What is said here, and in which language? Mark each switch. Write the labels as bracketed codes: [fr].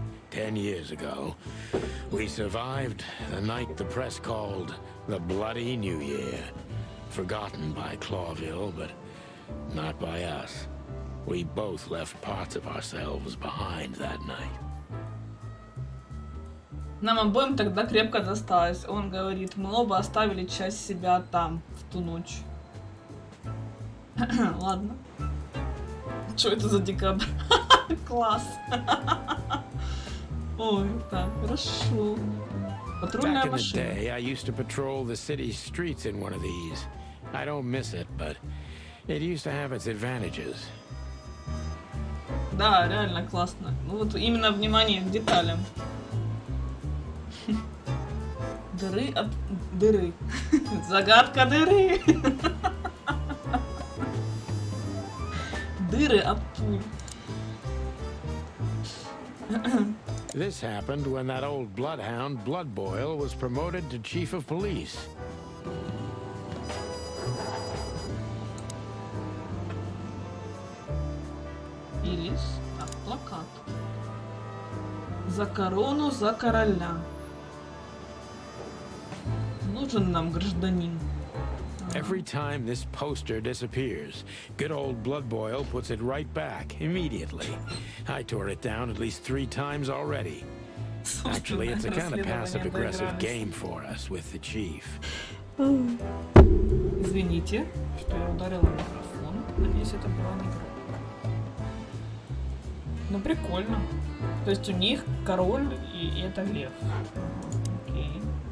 [en] 10 years ago, we survived the night the press called the Bloody New Year. Forgotten by Clawville, but not by us. We both left parts of ourselves behind that night. [ru] Нам обоим тогда крепко досталось. Он говорит, мы оба оставили часть себя там, в ту ночь. Ладно. Что это за декабрь? Класс. Ой, так, хорошо. Патрульная машина. [en] Back in the day, I used to patrol the city's streets in one of these. I don't miss it, but it used to have its advantages. [ru] Да, реально классно. Ну вот именно внимание к деталям. Дыры от дыры. Загадка дыры. Дыры от пуль. [en] This happened when that old bloodhound, Bloodboil, was promoted to chief of police. [ru] Ирис. Так, плакат. За корону, за короля. Нужен нам гражданин. [en] Every time this poster disappears, good old Bloodboil puts it right back, immediately. I tore it down at least 3 times already. Actually, it's a kind of passive-aggressive game for us with the chief. [ru] Извините, что я ударила микрофон. Надеюсь, это было не громко. Ну, прикольно. То есть у них король и это лев. Окей.